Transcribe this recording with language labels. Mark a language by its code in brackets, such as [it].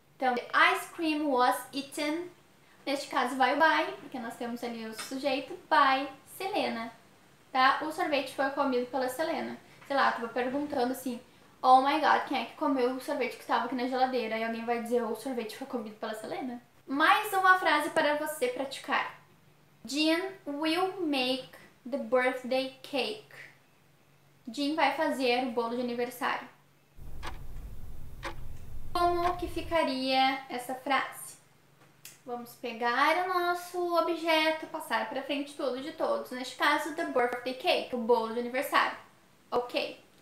[en] Então, the ice cream was eaten. [pt] Neste caso vai o by, porque nós temos ali o sujeito [en] by Selena. [pt] Tá? O sorvete foi comido pela Selena. Sei lá, eu tava perguntando assim, [en] oh my god, [pt] quem é que comeu o sorvete que estava aqui na geladeira? E alguém vai dizer, o sorvete foi comido pela Selena. Mais uma frase para você praticar. [en] Jean will make the birthday cake. [pt] Jean vai fazer o bolo de aniversário. Como que ficaria essa frase? Vamos pegar o nosso objeto, passar para frente tudo de todos. Neste caso, [en] the birthday cake, [pt] o bolo de aniversário. Ok.